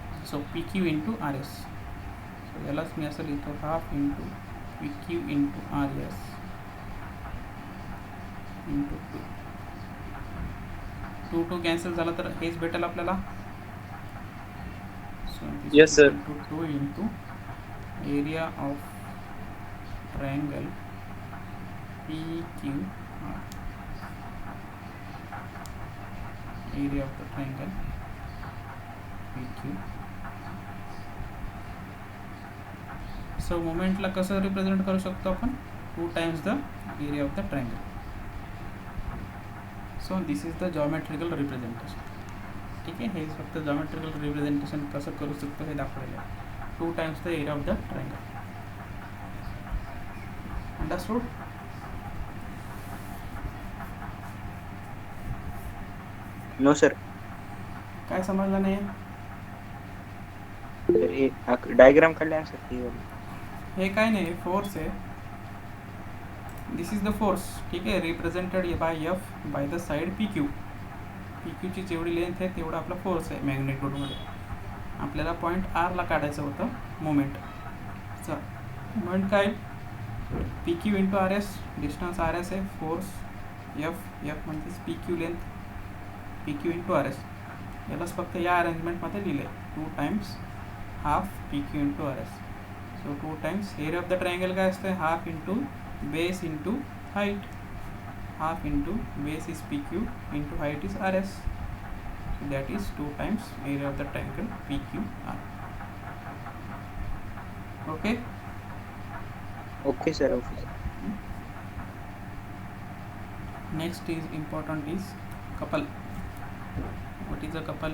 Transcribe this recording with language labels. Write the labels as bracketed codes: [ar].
[en] So P Q into R S. [mr] So यालाच मी असं लिहितो, half into P Q into R S into 2 2 cancel झाला तर हेच भेटेल आपल्याला, [en] So this Yes, is sir. equal to 2 into area of triangle PQR. Area of the triangle PQ. So [mr] मोमेंटला कसं represent करू शकतो आपण [en] 2 times the area of the triangle. So this is the geometrical representation. [mr] ठीक आहे, हे फक्त geometrical representation कसं करू शकतो हे दाखवलेलं आहे. [en] 2 times the area of the triangle. Understood? No sir. [mr] काय समजलं नाही? तर हे डायग्राम काढला सर हे वाली. हे काय नाही, फोर्स आहे. [en] This is the force. [mr] ठीक आहे, [en] Represented by F by the side P Q. [mr] P क्यूची जेवढी लेंथ आहे तेवढा आपला फोर्स आहे मॅग्नेट्यूडमध्ये. आपल्याला पॉईंट आरला काढायचं होतं मोमेंट. चल मोमेंट काय, P Q into R S, distance R S आहे, फोर्स एफ, एफ म्हणजेच P Q length, P Q into R S. यालाच फक्त या अरेंजमेंटमध्ये लिहिलं आहे [en] 2 times half P Q into R S. So 2 times area of the triangle [mr] काय असतं, [en] Half into base into height. Half into base is P Q into height is R S. So that is 2 times area of the triangle PQR. Okay. Okay sir. Okay. Next is important is couple. What is a couple?